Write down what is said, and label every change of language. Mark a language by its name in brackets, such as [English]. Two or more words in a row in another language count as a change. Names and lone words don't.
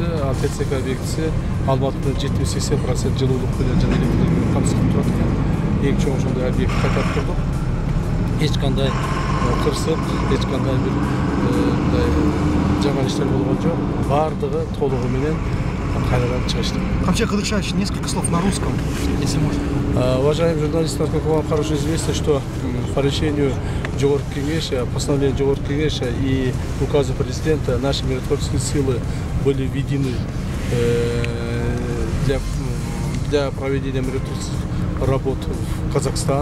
[Kyrgyz] Ал ТЦК объектиси Алматыдын 70-80% жылуулук менен жана электр менен камсыздап турат экен. Эң чоң ошондой объект кайтарып турдук. Эч кандай кырсык, эч кандай бир жаман иштер болгон жок. Бардыгы толугу менен кайрадан чыгышты. [Russian] Вообще, Кадыкшаевич, несколько слов на русском, если можно. Уважаемые журналисты, насколько вам хорошо известно, что по решению Жогорку Кеңеша, постановления Жогорку Кеңеша и указа президента наши миротворческие силы были введены для проведения миротворческих работ в Казахстан.